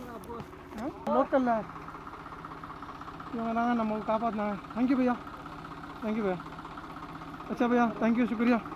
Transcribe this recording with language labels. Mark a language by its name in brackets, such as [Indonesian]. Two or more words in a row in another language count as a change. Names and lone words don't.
[Tamil] லோக்கலில் இவங்க தாங்க நம்ம காப்பாற்றினாங்க. [English] thank you भैया, thank you भैया. [Hindi] अच्छा भैया, [English] thank you, [Hindi] शुक्रिया.